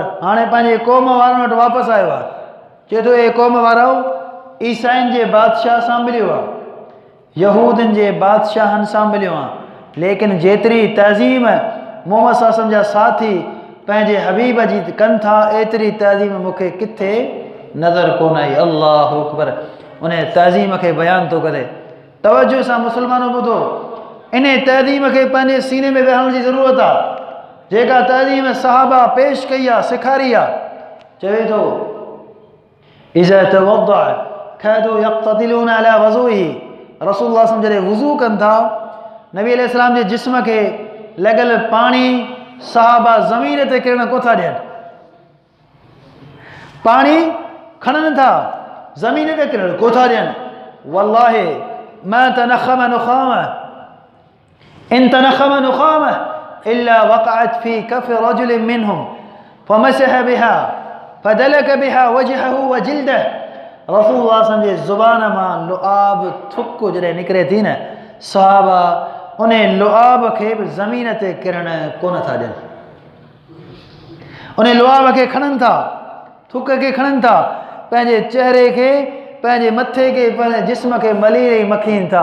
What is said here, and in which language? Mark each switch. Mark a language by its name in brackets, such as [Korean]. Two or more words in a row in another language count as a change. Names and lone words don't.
[Sindhi] हाणे पंहिंजे क़ौम वारनि वटि वापसि आयो आहे, चए थो, हे क़ौम वारो, ईसाइनि जे बादशाह सां मिलियो आहे, यहूदनि जे बादशाहनि सां मिलियो आहे, लेकिन जेतिरी तज़ीम मोहम्मद [Arabic] صلى الله عليه وسلم [Sindhi] जा साथी पंहिंजे हबीब जी कनि था, एतिरी तज़ीम मूंखे किथे नज़र कोन आई। [Arabic] الله أكبر. [Sindhi] उन तज़ीम खे बयानु थो करे। तवजो सां मुस्लमानों ॿुधो, इन तज़ीम खे पंहिंजे सीने में विहण जी ज़रूरत आहे, जेका तज़ीम सहाबा पेश कई आहे, सेखारी आहे। चवे थो, [Arabic] إذا توضأ كادوا يقتتلون على وضوئه, [Sindhi] रसूलुल्लाह [Arabic] صلى الله عليه وسلم [Sindhi] जॾहिं वज़ू कनि था, नबी अलैहिस्सलाम जे जिस्म खे लॻल पाणी सहाबा ज़मीन ते किरण कोथा ॾियनि, पाणी खणनि था, ज़मीन ते किरण कोथा ॾियनि। [Arabic] والله ما تنخم نخامة إن تنخم نخامة إلا وقعت في كف رجل منهم فمسح بها فدلك بها وجهه و جلده. [Sindhi] रसूलुल्लाह [Arabic] صلى الله عليه وسلم [Sindhi] जे ज़ुबान मां लुआब थुक जॾहिं निकिरे थी न, सहाबा उन लुआब खे बि ज़मीन ते किरण कोन था ॾियनि, उन लुआब खे खणनि था, थुक खे खणनि था, पंहिंजे चहिरे खे, पंहिंजे मथे खे, पंहिंजे जिस्म खे मलीरे मखीनि था।